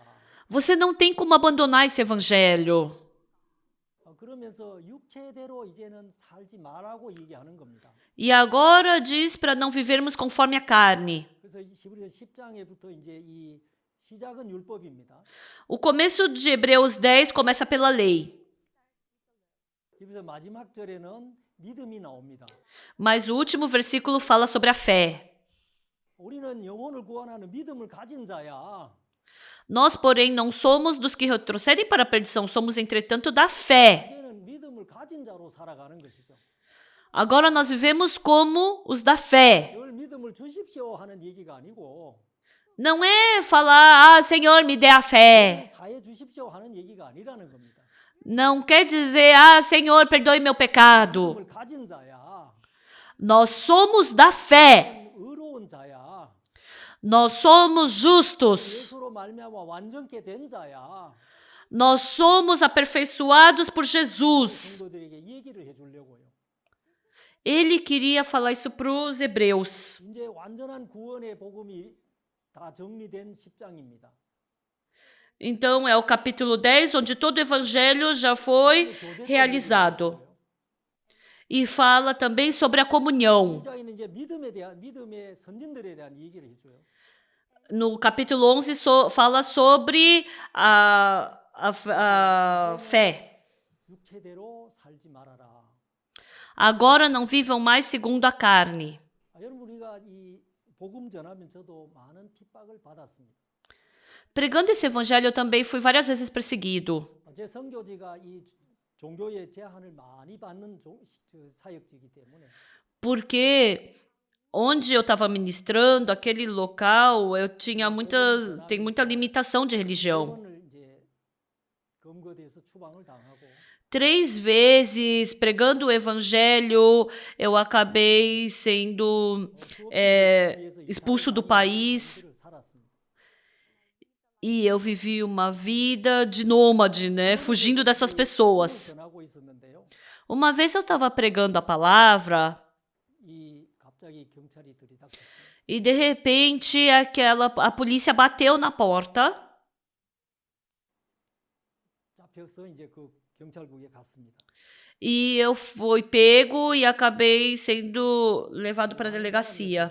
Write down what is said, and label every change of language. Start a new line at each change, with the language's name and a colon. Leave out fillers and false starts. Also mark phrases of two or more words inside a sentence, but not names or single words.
Portuguese: você não tem como abandonar esse evangelho.
Korean: 그러면서 육체대로 이제는 살지 말라고 얘기하는 겁니다.
Portuguese: E agora diz para não vivermos conforme a carne.
Korean: 그래서 히브리서 10장에부터 이제 이 시작은 율법입니다.
Portuguese: O começo de Hebreus 10 começa pela lei.
Korean: 여기서 마지막 절에는 믿음이 나옵니다.
Portuguese: Mas o último versículo fala sobre a fé.
Korean: 우리는 영혼을 구원하는 믿음을 가진 자야.
Portuguese: Nós, porém, não somos dos que retrocedem para a perdição, somos, entretanto, da fé.
Korean: 이제는 믿음을 가진 자로 살아가는 것이죠.
Portuguese: Agora nós vivemos como os da fé.
Korean: 늘 믿음을 주십시오 하는 얘기가 아니고
Portuguese: Não é falar, Senhor, me dê a fé.
Korean: 사해 주십시오 하는 얘기가 아니라는 겁니다.
Portuguese: Não quer dizer, Senhor, perdoe meu pecado.
Korean: 믿음을 가진 자야.
Portuguese: Nós somos da fé.
Korean: 의로운 자야.
Portuguese: Nós somos justos.
Korean: 예수로 말미암아 완전케 된 자야.
Portuguese: Nós somos aperfeiçoados por Jesus.
Korean: 성도들에게 얘기를 해주려고요.
Portuguese: Ele queria falar isso para os hebreus.
Korean: 이제 완전한 구원의 복음이 다 정리된 10장입니다.
Portuguese: Então, é o capítulo 10, onde todo o evangelho já foi realizado. E fala também sobre a comunhão.
Korean: 10장에는 이제 믿음의 선진들에 대한 얘기를 해줘요.
Portuguese: No capítulo 11, fala sobre a fé.
Korean: 육체대로 살지 말아라.
Portuguese: Agora não vivam mais segundo a carne.
Korean: 여러분 우리가 이 복음 전하면 저도 많은 핍박을 받았습니다.
Portuguese: Pregando esse evangelho, eu também fui várias vezes perseguido.
Korean: 제 선교지가 이 종교의 제한을 많이 받는 사역지이기 때문에
Portuguese: Porque onde eu estava ministrando, aquele local, eu tinha tem muita limitação de religião.
Korean: 번을 이제 검거돼서 추방을 당하고
Portuguese: 3 vezes pregando o evangelho, eu acabei sendo expulso do país. E eu vivi uma vida de nômade, né? Fugindo dessas pessoas. Uma vez eu estava pregando a palavra e de repente a polícia bateu na porta e eu fui pego e acabei sendo levado para a delegacia.